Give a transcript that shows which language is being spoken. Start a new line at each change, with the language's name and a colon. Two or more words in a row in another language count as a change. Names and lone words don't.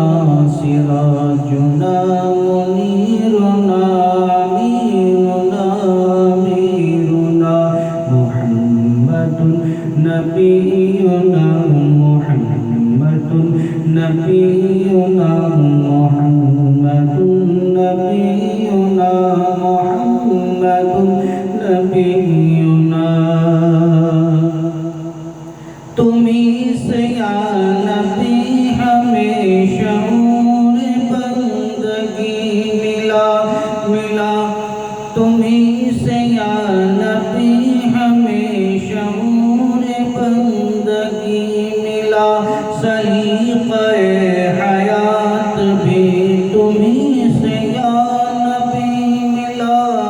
Arabic: سراجنا منيرنا أميننا أميرنا محمد نبينا محمد نبينا محمد نبينا محمد نبينا
Urdu: তুমি سے یا نبی ہمیں شعور بندگی ملا ملا تمہیں سے یا نبی ہمیں شعور بندگی ملا سلیقۂ حیات بھی تمہیں سے یا نبی ملا